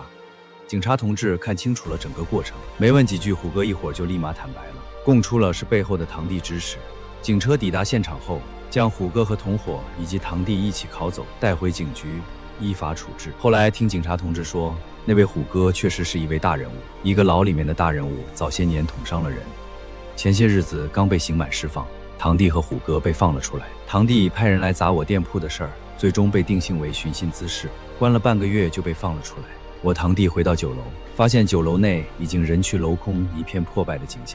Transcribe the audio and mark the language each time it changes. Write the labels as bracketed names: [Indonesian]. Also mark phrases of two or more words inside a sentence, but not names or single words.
[Chinese] 警察同志看清楚了整個過程，沒問幾句，虎哥一會兒就立馬坦白了，供出了是背後的堂弟指使。警車抵達現場後，將虎哥和同伙以及堂弟一起銬走，帶回警局依法處置。後來聽警察同志說，那位虎哥確實是一位大人物，一個牢裡面的大人物，早些年捅傷了人，前些日子剛被刑满釋放。堂弟和虎哥被放了出来。堂弟派人來砸我店鋪的事兒，最終被定性為寻衅滋事，關了半個月就被放了出来。我堂弟回到酒楼，發現酒楼內已經人去楼空，一片破敗的景象。